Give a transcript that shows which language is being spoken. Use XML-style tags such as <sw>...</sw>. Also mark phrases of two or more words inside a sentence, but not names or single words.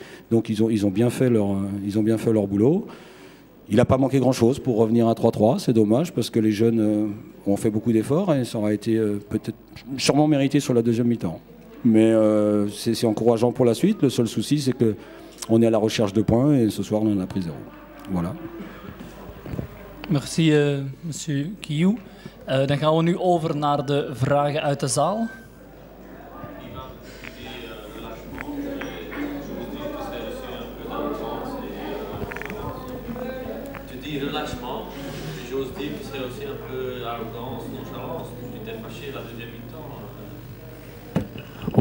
<fr>Donc ils ont bien fait leur boulot. Il n'a pas manqué grand-chose pour revenir à 3-3, c'est dommage parce que les jeunes ont fait beaucoup d'efforts et ça aurait été sûrement mérité sur la deuxième mi-temps. Mais c'est encourageant pour la suite. Le seul souci, c'est qu'on est à la recherche de points et ce soir, on en a pris 0. Voilà. Merci, monsieur Guillou.</fr> <nl>Dan gaan we nu over naar de vragen uit de zaal.</nl> <fr>Relâchement, j'ose dire que c'est aussi un peu arrogance, nonchalance. Tu t'es fâché la deuxième mi-temps.</fr>